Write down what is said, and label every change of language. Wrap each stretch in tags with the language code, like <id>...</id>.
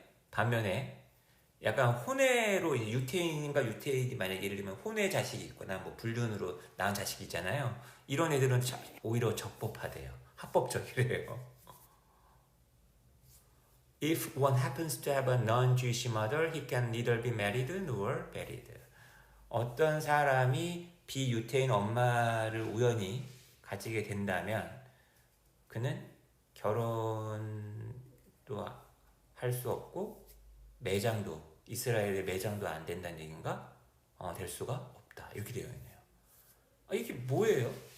<ko>반면에 약간 혼외로 유태인과 유태인이 만약에 예를 들면 혼외 자식이 있거나 뭐 불륜으로 낳은 자식이 있잖아요. 이런 애들은 오히려 적법하대요. 합법적이래요.</ko> <en>If one happens to have a non-Jewish mother, he can neither be married nor married.</en> <ko>어떤 사람이 비유태인 엄마를 우연히 가지게 된다면 그는 결혼도 할 수 없고 매장도 이스라엘의 매장도 안 된다는 얘기인가? 될 수가 없다. 이렇게 되어 있네요. 이게 뭐예요?</ko>